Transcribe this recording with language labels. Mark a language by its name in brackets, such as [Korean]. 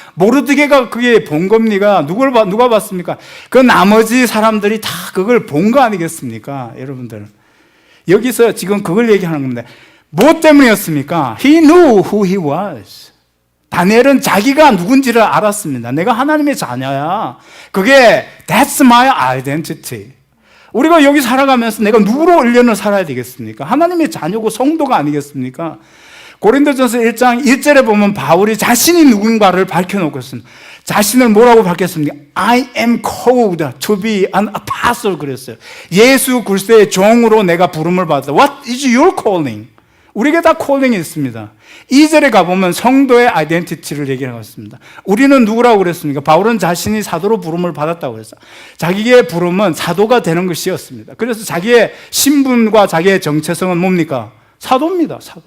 [Korean] 모르드게가 그게 본 겁니다. 누가 봤습니까? 그 나머지 사람들이 다 그걸 본 거 아니겠습니까? 여러분들. 여기서 지금 그걸 얘기하는 겁니다. 뭐 때문이었습니까? [English] He knew who he was. [Korean] 다니엘은 자기가 누군지를 알았습니다. 내가 하나님의 자녀야. 그게 [English] That's my identity. [Korean] 우리가 여기 살아가면서 내가 누구로 의견을 살아야 되겠습니까? 하나님의 자녀고 성도가 아니겠습니까? 고린도전서 1장 1절에 보면 바울이 자신이 누군가를 밝혀놓고 있습니다. 자신을 뭐라고 밝혔습니까? [English] I am called to be an apostle [Korean] 그랬어요. 예수 그리스도의 종으로 내가 부름을 받았다. [English] What is your calling? [Korean] 우리에게 다 콜링이 있습니다. 2절에 가보면 성도의 아이덴티티를 얘기하고 있습니다. 우리는 누구라고 그랬습니까? 바울은 자신이 사도로 부름을 받았다고 그랬어요. 자기의 부름은 사도가 되는 것이었습니다. 그래서 자기의 신분과 자기의 정체성은 뭡니까? 사도입니다.